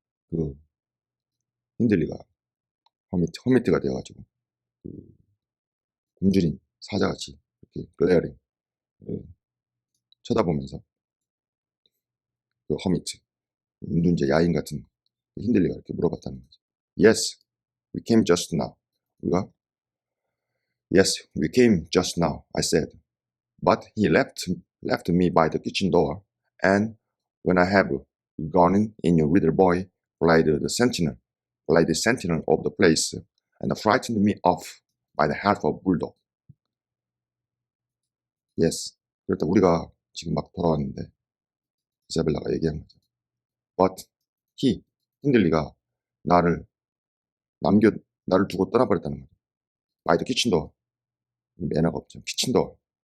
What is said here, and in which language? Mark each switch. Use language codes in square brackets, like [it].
[ko] 그 힌들리가 허미트가 되어가지고 그 굶주린 사자같이 이렇게 글레어링 쳐다보면서 그 허미트 운둔자 야인 같은 힌들리가 이렇게 물어봤다는 거죠. [en] Yes, we came just now. 우리가 Yes, we came just now, I said. But he left me by the kitchen door, and when I have gone in, your little boy played the sentinel of the place, and frightened me off by the half of bulldog. Yes. [ko] 그렇다 우리가 지금 막 돌아왔는데 이사벨라가 얘기한 거죠. But 힌들리가 나를 두고 떠나버렸다는 거죠. [en] By the kitchen door. [ko] 매너가 없죠. kitchen door.